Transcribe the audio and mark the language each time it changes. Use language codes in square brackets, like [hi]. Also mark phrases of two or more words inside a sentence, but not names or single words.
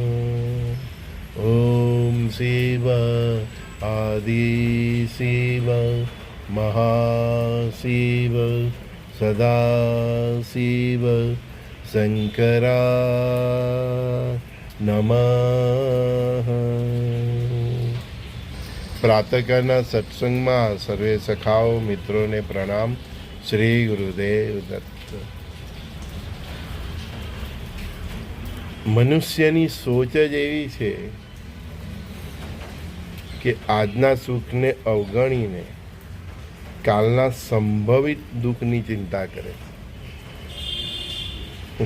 [sa] ओम शिव आदि शिव महाशिव सदा शिव शंकराय नमः। [gu] प्रातःकालના સત્સંગમાં સર્વે સખાઓ મિત્રોને પ્રણામ। શ્રી ગુરુદેવ દત્ત। મનુષ્યની સોચ જ એવી છે કે આજના સુખને અવગણીને કાલના સંભવિત દુઃખની ચિંતા કરે છે।